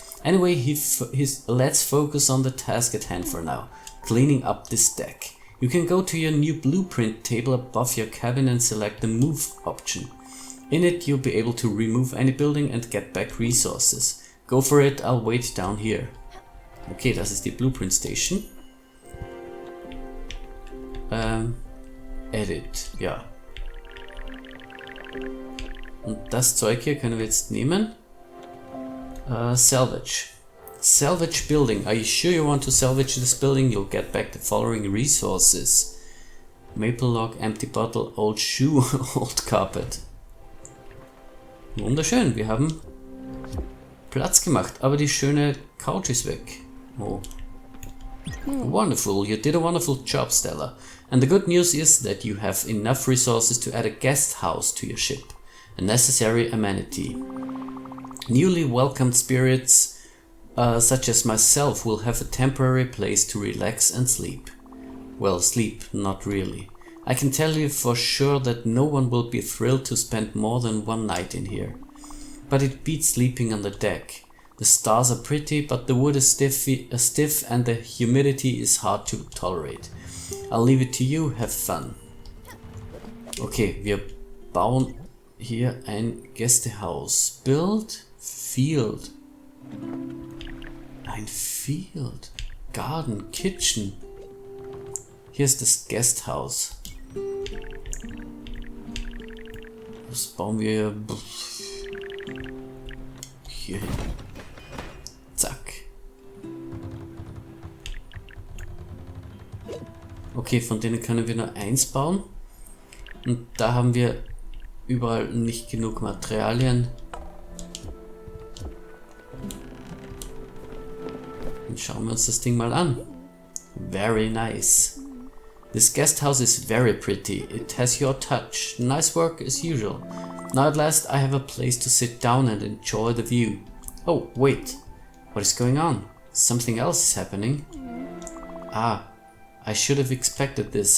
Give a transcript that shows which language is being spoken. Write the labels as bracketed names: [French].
[English] Anyway, let's focus on the task at hand for now. Cleaning up this deck. You can go to your new blueprint table above your cabin and select the move option. In it, you'll be able to remove any building and get back resources. Go for it, I'll wait down here. [German] Okay, das ist die Blueprint Station. Edit, ja. Und das Zeug hier können wir jetzt nehmen. [English] Salvage. Salvage building. Are you sure you want to salvage this building? You'll get back the following resources. Maple log, empty bottle, old shoe, old carpet. [German] Wunderschön, wir haben Platz gemacht, aber die schöne Couch ist weg. Oh. [English] Wonderful, you did a wonderful job, Stella. And the good news is that you have enough resources to add a guest house to your ship, a necessary amenity. Newly welcomed spirits, such as myself, will have a temporary place to relax and sleep. Well, sleep, not really. I can tell you for sure that no one will be thrilled to spend more than one night in here. But it beats sleeping on the deck. The stars are pretty, but the wood is stiff and the humidity is hard to tolerate. I'll leave it to you, have fun. [German] Okay, wir bauen hier ein Gästehaus. [English] Build Field. Ein Field. [German] Garden, Kitchen. Hier ist das Gästehaus. Was bauen wir hier hin? Zack. Okay, von denen können wir nur eins bauen. Und da haben wir überall nicht genug Materialien. Dann schauen wir uns das Ding mal an. [English] Very nice. This guest house is very pretty. It has your touch. Nice work as usual. Now at last I have a place to sit down and enjoy the view. Oh, wait. What is going on? Something else is happening. Ah, I should have expected this.